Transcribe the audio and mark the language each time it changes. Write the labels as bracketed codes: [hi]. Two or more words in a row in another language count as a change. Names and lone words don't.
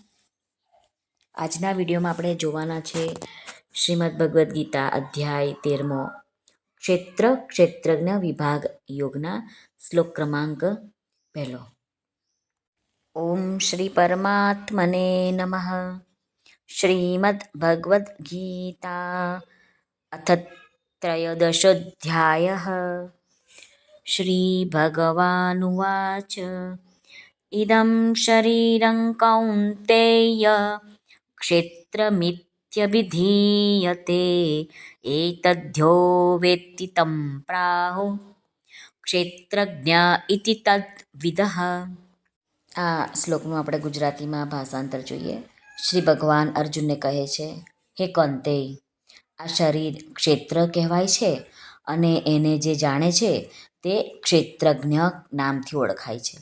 [gu] આજના વિડીયોમાં આપણે જોવાના છે શ્રીમદ્ ભગવદ્ ગીતા અધ્યાય 13મો ક્ષેત્ર ક્ષેત્રજ્ઞ વિભાગ યોગના શ્લોક ક્રમાંક 1. [sa] ઓમ શ્રી પરમાત્મને નમઃ. શ્રીમદ્ ભગવદ્ ગીતા અથ ત્રયોદશોऽધ્યાયः. श्रीभगवानुवाच इदं शरीरं कौन्तेय क्षेत्रमित्यभिधीयते एतद्यो वेत्ति तं प्राहुः ક્ષેત્રજ્ઞ ઇતિ તદ્વિદઃ. [gu] આ શ્લોકનું આપણે ગુજરાતીમાં ભાષાંતર જોઈએ. શ્રી ભગવાન અર્જુનને કહે છે, હે કૌંતેય, આ શરીર ક્ષેત્ર કહેવાય છે અને એને જે જાણે છે તે ક્ષેત્રજ્ઞ નામથી ઓળખાય છે.